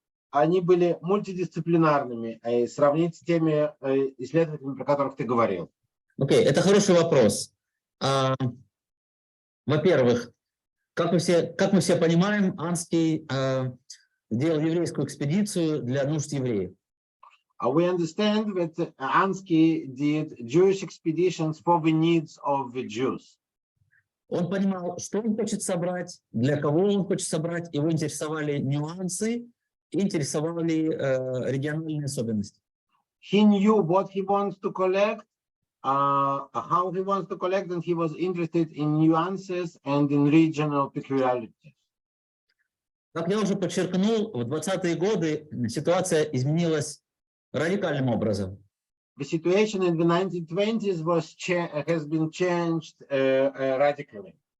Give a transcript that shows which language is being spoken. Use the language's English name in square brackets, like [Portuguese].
[Russian] Они были мультидисциплинарными, и сравнить с теми исследователями, про которых ты говорил. Окей, это хороший вопрос. Во-первых, как мы все понимаем, Анский делал еврейскую экспедицию для нужд евреев. [English] We understand that Ansky did Jewish expeditions for the needs of the Jews. [Russian] Он понимал, что он хочет собрать, для кого он хочет собрать. Его интересовали нюансы, интересовали региональные особенности. [English] He knew what he wants to collect, how he wants to collect, and he was interested in nuances and in regional peculiarities. [Russian] Как я уже подчеркнул, в 20-е годы ситуация изменилась радикальным образом. [English] The situation in the 1920s has been changed radically.